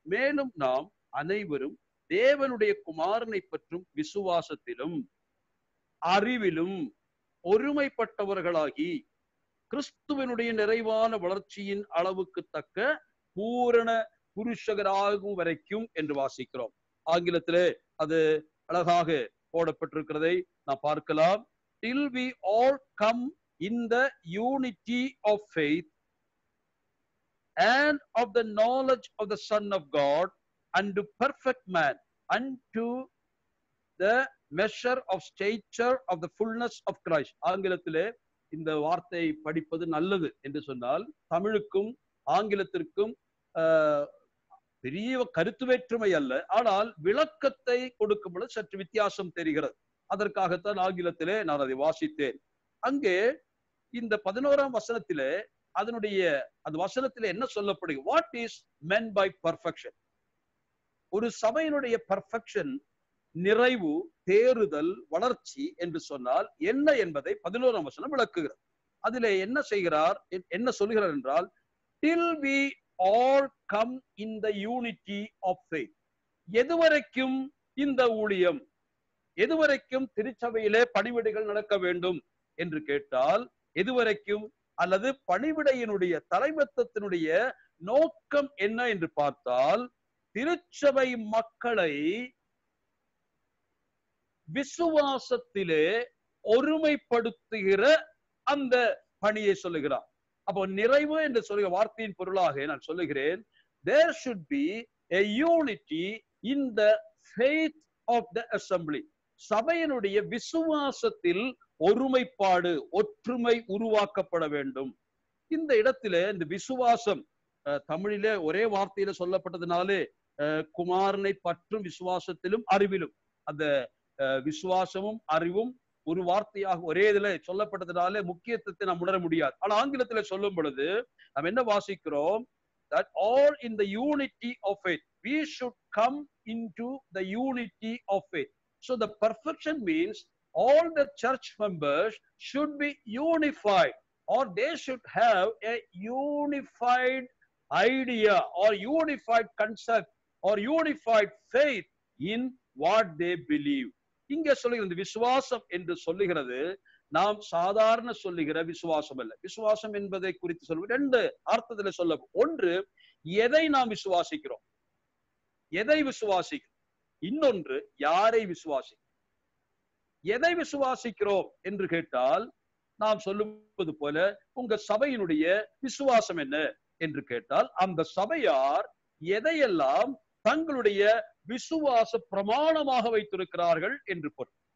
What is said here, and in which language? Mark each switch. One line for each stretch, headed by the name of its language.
Tamil: மேலும் நாம் அனைவரும் தேவனுடைய குமாரனை பற்றும் விசுவாசத்திலும் அறிவிலும் ஒருமைப்பட்டவர்களாகி கிறிஸ்துவனுடைய நிறைவான வளர்ச்சியின் அளவுக்கு தக்க பூரண புருஷகராகும் வரைக்கும் என்று வாசிக்கிறோம். ஆங்கிலத்திலே அது அழகாக போடப்பட்டிருக்கிறதை நாம் பார்க்கலாம்.
English: Till we all come in the unity of faith and of the knowledge of the Son of God, unto perfect man, unto the measure of stature of the fullness of Christ.
Tamil: ஆங்கிலத்திலே இந்த வார்த்தை படிப்பது நல்லது என்று சொன்னால், தமிழுக்கும் ஆங்கிலத்திற்கும் பெரிய கருத்து வேற்றுமை அல்ல, ஆனால் விளக்கத்தை கொடுக்கும் பொழுது சற்று வித்தியாசம் தெரிகிறது. அதற்காகத்தான் ஆங்கிலத்திலே நான் அதை வாசித்தேன். அங்கே இந்த 11ஆம் வசனத்திலே அந்த வசனத்திலே என்ன சொல்லப்படுகிறது?
English: What is meant by perfection?
Tamil: ஒரு சபையினுடைய பர்ஃபெக்ஷன், நிறைவு, தேறுதல், வளர்ச்சி என்று சொன்னால் என்ன என்பதை 11ஆம் வசனம் விளக்குகிறது. அதிலே என்ன சொல்கிறார் என்றால்,
English: till we all come in the unity of faith.
Tamil: எதுவரைக்கும் இந்த ஊழியம், எதுவரைக்கும் திருச்சபையிலே பணிவிடைகள் நடக்க வேண்டும் என்று கேட்டால், எதுவரைக்கும், அல்லது பணிவிடையினுடைய தலைமைத்துவத்தினுடைய நோக்கம் என்ன என்று பார்த்தால், திருச்சபை மக்களை விசுவாசத்திலே ஒருமைப்படுத்துகிற அந்த பணியை சொல்லுகிறார். அப்போ நிறைவு என்று சொல்லுகிற வார்த்தையின் பொருளாக நான் சொல்லுகிறேன்,
English: there should be a unity in the faith of the assembly.
Tamil: சபையினுடைய விசுவாசத்தில் ஒருமைப்பாடு, ஒற்றுமை உருவாக்கப்பட வேண்டும். இந்த இடத்திலே இந்த விசுவாசம் தமிழிலே ஒரே வார்த்தையில சொல்லப்பட்டதுனாலே குமாரனை பற்றும் விசுவாசத்திலும் அறிவிலும், அந்த விசுவாசமும் அறிவும் ஒரு வார்த்தையாக ஒரே இதுல சொல்லப்பட்டதுனாலே முக்கியத்துவத்தை நாம் உணர முடியாது. ஆனா ஆங்கிலத்துல சொல்லும் பொழுது நாம் என்ன வாசிக்கிறோம்?
English: that all in the unity of faith, we should come into the unity of faith. So the perfection means all the church members should be unified, or they should have a unified idea or unified concept or unified faith in what they believe.
Tamil: இங்க சொல்லுகிற இந்த விசுவாசம் என்று சொல்லுகிறது நாம் சாதாரண சொல்லுகிற விசுவாசம் அல்ல. விசுவாசம் என்பதை குறித்து சொல்வது ரெண்டு அர்த்தத்தில் சொல்ல. ஒன்று, எதை நாம் விசுவாசிக்கிறோம், எதை விசுவாசிக்கிறோம். இன்னொன்று, யாரை விசுவாசிக்கிறோம். எதை விசுவாசிக்கிறோம் என்று கேட்டால் நாம் சொல்லுவது போல உங்க சபையினுடைய விசுவாசம் என்ன என்று கேட்டால் அந்த சபையார் எதையெல்லாம் தங்களுடைய விசுவாச பிரமாணமாக வைத்திருக்கிறார்கள் என்று பொருள்.